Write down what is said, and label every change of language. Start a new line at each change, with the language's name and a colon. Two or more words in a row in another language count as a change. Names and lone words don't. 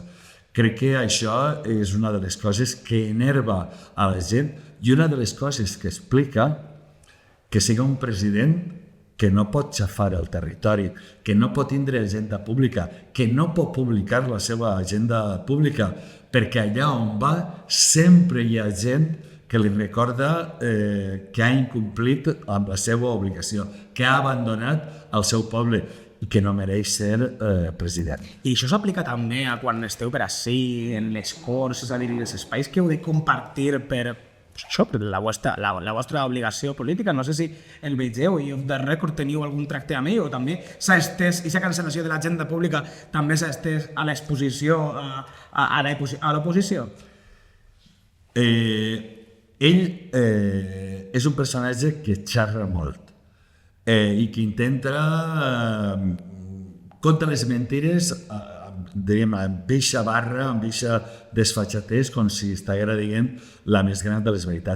Catalan: Crec que això és una de les coses que enerva a la gent i una de les coses que explica que sigui un president que no pot xafar el territori, que no pot tindre agenda pública, que no pot publicar la seva agenda pública, perquè allà on va sempre hi ha gent que li recorda que ha incomplit amb la seva obligació, que ha abandonat el seu poble i que no mereix ser president. I això s'aplica també a quan esteu per ací, en les Corts, és a dir, els espais que heu de compartir per això, per la vostra obligació política. No sé si el vegeu i
English: off the record
Catalan: teniu algun tracte amb ell o també s'ha estès, aquesta cancel·lació de l'agenda pública també s'ha estès a l'exposició, a l'oposició? Ell és un personatge que xerra molt i que intenta contra les mentires diríem, amb eixa barra, amb eixa desfachatès, com si estiguera dient la més gran de les veritats.